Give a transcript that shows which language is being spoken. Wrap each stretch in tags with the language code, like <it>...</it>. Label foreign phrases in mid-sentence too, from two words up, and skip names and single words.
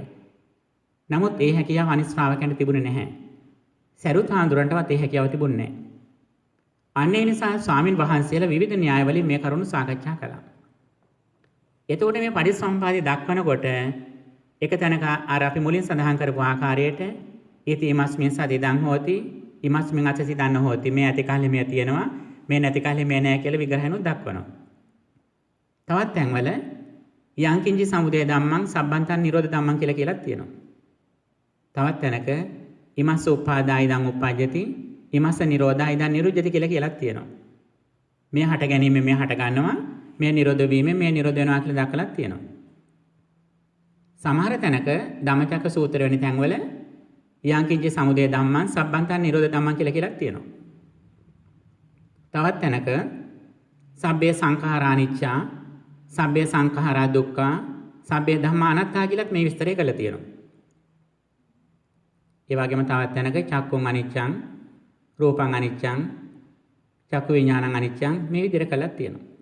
<si>නමුත් ඒ හැකියාව අනිත් ශ්‍රාවකයන්ට තිබුණේ නැහැ. සරුත් හාමුදුරන්ටවත් ඒ හැකියාව තිබුණේ නැහැ. අන්න ඒ නිසා ස්වාමින් වහන්සේලා විවිධ න්‍යාය වලින් මේ කරුණු සාකච්ඡා කළා. එතකොට මේ පටිච්චසමුප්පාදය දක්වනකොට එක තැනක අර අපි මුලින් සඳහන් කරපු ආකාරයට</si> <pi>ඉති ඉමස්මින් සදිදං හෝති ඉමස්මින් අසසි දන්න හෝති</pi> <si>මේ ඇති කාලේ මේ තියෙනවා මේ නැති කාලේ මේ නැහැ කියලා විග්‍රහණුත් දක්වනවා. තවත් තැන්වල</si> <pi>යංකින්චි සමුදය ධම්මං සබ්බන්තං නිරෝධ ධම්මං</pi> <si>කියලා තියෙනවා. තවත් තැනක</si> <pi>ඉමස්ස උපාදාය ඉදං උප්පජ්ජති ඉමස්ස නිරෝධාය ඉදං නිරුද්ධති</pi> <si>කියලා තියෙනවා. මේ හට ගැනීම මේ හට ගන්නවා මේ නිරෝධ වීම මේ නිරෝධ වෙනවා කියලා දක්වලා තියෙනවා. සමහර තැනක ධම්මචක්ක සූත්‍ර වෙන තැන්වල</si> <pi>යංකින්චි සමුදය ධම්මං සබ්බන්තං නිරෝධ ධම්මං</pi> <si>කියලා තියෙනවා. තවත් තැනක</si> <pi>සබ්බේ සංඛාරා අනිච්චා සබ්බේ සංඛාරා දුක්ඛා සබ්බේ ධම්මා අනාත්තා</pi> <si>කියලාත් මේ විස්තරය කරලා තියෙනවා. ඒ වගේම තවත් තැනක</si> <pi>චක්කුං අනිච්චං රූපං අනිච්චං චක්කු විඥානං අනිච්චං</pi> <si>මේ විදිහට කරලා තියෙනවා.</si>